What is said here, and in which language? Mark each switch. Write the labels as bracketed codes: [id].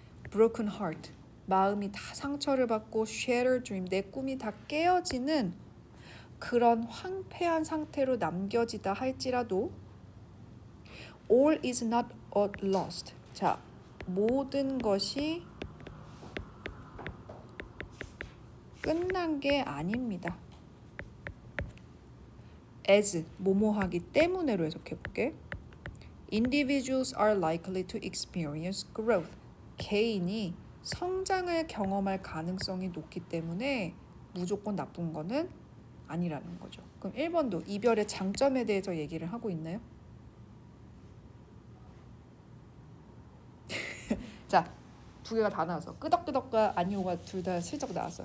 [en] broken heart, [ko] 마음이 다 상처를 받고 [en] shattered dream, [ko] 내 꿈이 다 깨어지는 그런 황폐한 상태로 남겨지다 할지라도 [en] all is not lost. [ko] 자, 모든 것이 끝난 게 아닙니다. [en] as, [ko] 뭐뭐하기 때문에로 해석해 볼게. [en] Individuals are likely to experience growth. [ko] 개인이 성장을 경험할 가능성이 높기 때문에 무조건 나쁜 거는 아니라는 거죠. 그럼 1번도 이별의 장점에 대해서 얘기를 하고 있나요? 자, 두 개가 다 나왔어. 끄덕끄덕과 아니오가 둘 다 슬쩍 나왔어.